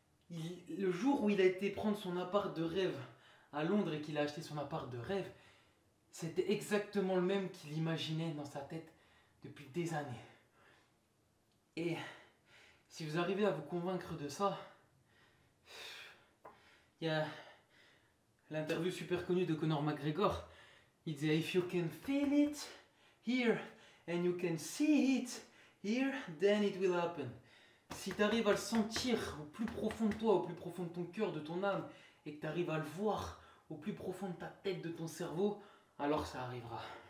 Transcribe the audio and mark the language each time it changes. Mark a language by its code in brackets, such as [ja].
[fr] Le jour où il a été prendre son appart de rêve à Londres et qu'il a acheté son appart de rêve, c'était exactement le même qu'il imaginait dans sa tête depuis des années. Et si vous arrivez à vous convaincre de ça, il y a l'interview super connue de Conor McGregor. Il disait [en] If you can feel it here and you can see it here, then it will happen. [fr] Si tu arrives à le sentir au plus profond de toi, au plus profond de ton cœur, de ton âme, et que tu arrives à le voir au plus profond de ta tête, de ton cerveau, alors ça arrivera.